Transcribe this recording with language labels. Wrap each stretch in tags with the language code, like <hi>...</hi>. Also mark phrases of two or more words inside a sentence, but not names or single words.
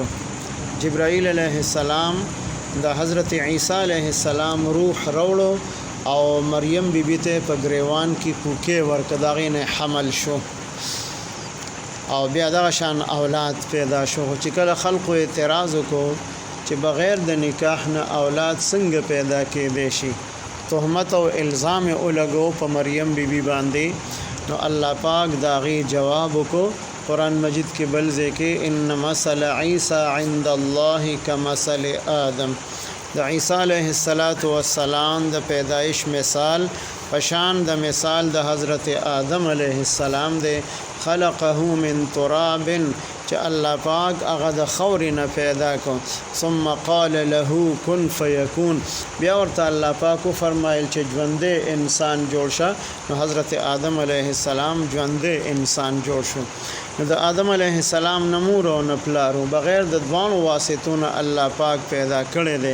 <ps>جبرائیل</ps> <ar>علیه السلام</ar> <ps>د حضرت عیسی</ps> <ar>علیه السلام</ar> <ps>روح راوړو او مریم بیبي ته په ګریوان کې کوکې ورکړه، د هغې نه حمل شو او بیا دغه شان اولاد پیدا شو. چې کله خلقو اعتراض وکړو چې بغیر د نکاح نه اولاد څنګه پیدا کېدی شي، تهمت او الزام یې ولګو په مریم بیبي باندې، نو الله پاک د هغې جواب وکړو. قرآن مجید کې بل ځای کې</ps> <ar>ان مثل عیسی عند الله کمثل آدم،</ar> <ps>د عیسی</ps> <ar>علیه السلام</ar> <ps>د پیدایش مثال پشان د مثال د حضرت آدم</ps> <ar>علیه السلام</ar> <ps>دی.</ps> <ar>خلقه من تراب،</ar> <ps>چې الله پاک هغه د خاورې نه پیدا کو،</ps> <ar>ثم قال له کن فیکون،</ar> <ps>بیا ورته الله پاک وفرمایل چې ژوندی انسان جوړ شه، نو حضرت آدم</ps> <ar>علیه السلام</ar> <ps>ژوندی انسان جوړ شو. نو د آدم</ps> <ar>علیه السلام</ar> <ps>نه مور او نه پلار و، بغیر د دوانو واسطو نه الله پاک پیدا کړی دی.</ps>